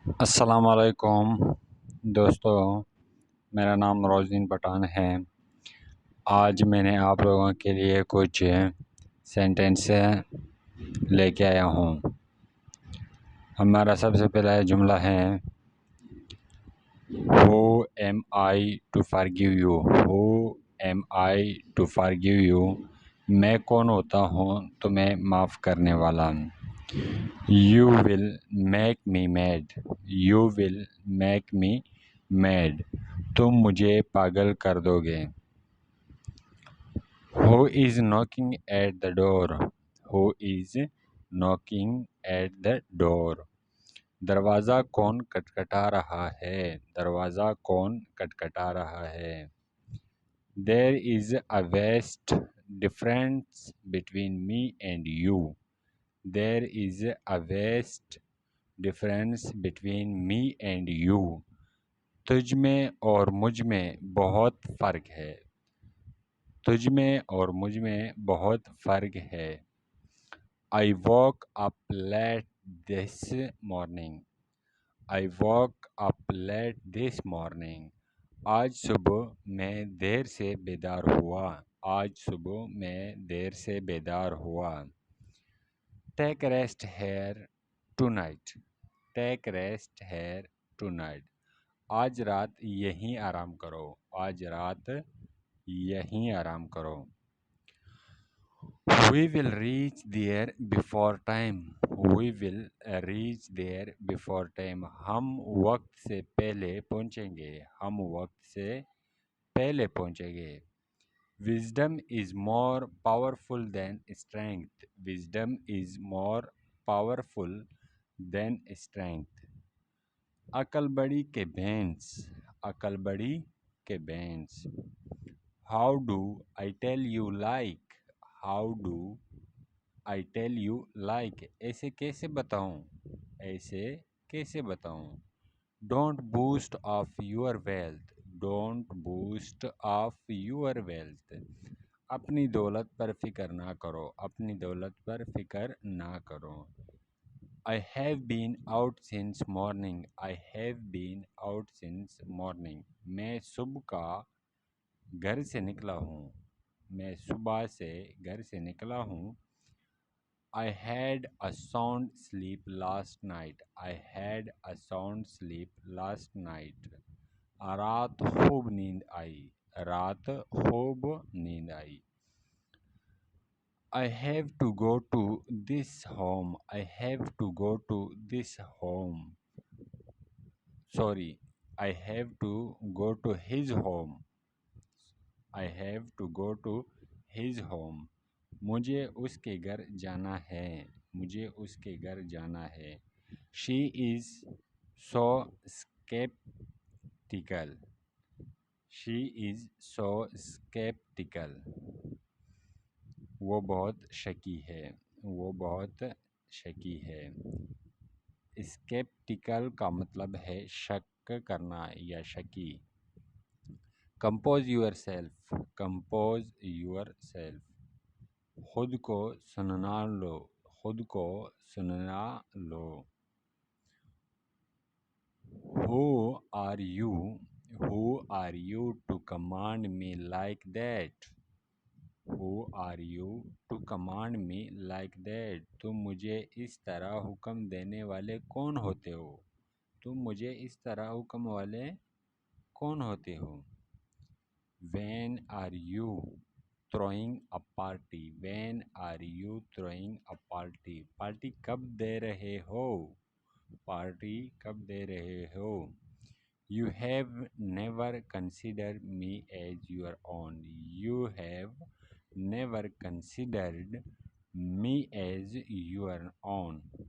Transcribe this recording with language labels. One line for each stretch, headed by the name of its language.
Urdu: السلام علیکم دوستو، میرا نام روزین پٹھان ہے۔ آج میں نے آپ لوگوں کے لیے کچھ سینٹینس لے کے آیا ہوں۔ ہمارا سب سے پہلا جملہ ہے
English: Who am I to forgive you? Who am I to forgive you?
Urdu: میں کون ہوتا ہوں تمہیں معاف کرنے والا؟
English: You will make me mad.
Urdu: You will make me mad. تم مجھے پاگل کر دو گے۔
English: Who is knocking at the door? Who is knocking at the door?
Urdu: دروازہ کون کٹکھٹا رہا ہے؟ دروازہ کون کٹکھٹا رہا ہے؟
English: There is a vast difference between me and you. There is a vast difference between me and you.
Urdu: تجھ میں اور مجھ میں بہت فرق ہے۔ تجھ میں اور مجھ میں بہت فرق ہے۔
English: I woke up late this morning. I woke up late this morning.
Urdu: آج صبح میں دیر سے بیدار ہوا۔ آج صبح میں دیر سے بیدار ہوا۔
English: Take rest here tonight. Take rest here tonight.
Urdu: آج رات یہیں آرام کرو۔ آج رات یہیں آرام کرو۔
English: We will reach there before time. We will reach there before time.
Urdu: ہم وقت سے پہلے پہنچیں گے۔ ہم وقت سے پہلے پہنچیں گے۔
English: Wisdom is more powerful than strength. Wisdom is more powerful than strength.
Urdu: عقل بڑی کہ بینس۔ عقل بڑی کہ بینس۔
English: How do I tell you like? How do I tell you like?
Urdu: ایسے کیسے بتاؤں؟ ایسے کیسے بتاؤں؟
English: Don't boast of your wealth. Don't boast of your wealth.
Urdu: اپنی دولت پر فکر نہ کرو۔ اپنی دولت پر فکر نہ کرو۔
English: I have been out since morning. I have been out since morning.
Urdu: میں صبح کا گھر سے نکلا ہوں۔ میں صبح سے گھر سے نکلا ہوں۔
English: I had a sound sleep last night. I had a sound sleep last night.
Urdu: رات خوب نیند آئی۔ رات خوب نیند آئی۔
English: I have to go to this home. I have to go to this home. Sorry, I have to go to his home. I have to go to his home.
Urdu: مجھے اس کے گھر جانا ہے۔ مجھے اس کے گھر جانا ہے۔
English: She is so skeptical. She is so skeptical.
Urdu: وہ بہت شکی ہے۔ وہ بہت شکی ہے۔ اسکیپٹیکل کا مطلب ہے شک کرنا یا شکی۔
English: Compose yourself.
Urdu: Compose your self. خود کو سننا لو۔ خود کو سننا لو۔
English: Who are you? Who are you to command me like that? Who are you to command me like that?
Urdu: تم مجھے اس طرح حکم دینے والے کون ہوتے ہو؟ تم مجھے اس طرح حکم والے کون ہوتے ہو؟
English: When are you throwing a party? When are you throwing a party?
Urdu: Party کب دے رہے ہو؟ پارٹی کب دے رہے ہو؟
English: You have never considered me as your own. You have never considered me as your own.